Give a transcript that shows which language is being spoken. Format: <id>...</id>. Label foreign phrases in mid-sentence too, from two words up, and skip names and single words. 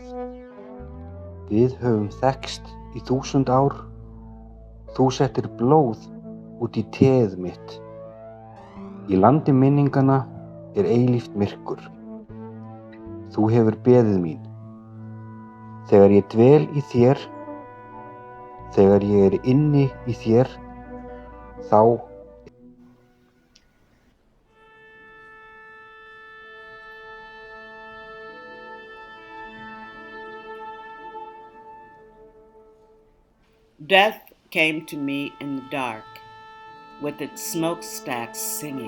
<is>Við höfum þekkst í 1000 ár. Þú settir blóð út í teið mitt. Í landi minninganna eilíft myrkur. Þú hefur beðið mín. Þegar ég dvel í þér, þegar ég inni í þér, þá</is> <en>Death came to me in the dark, with its smokestacks singing.</en>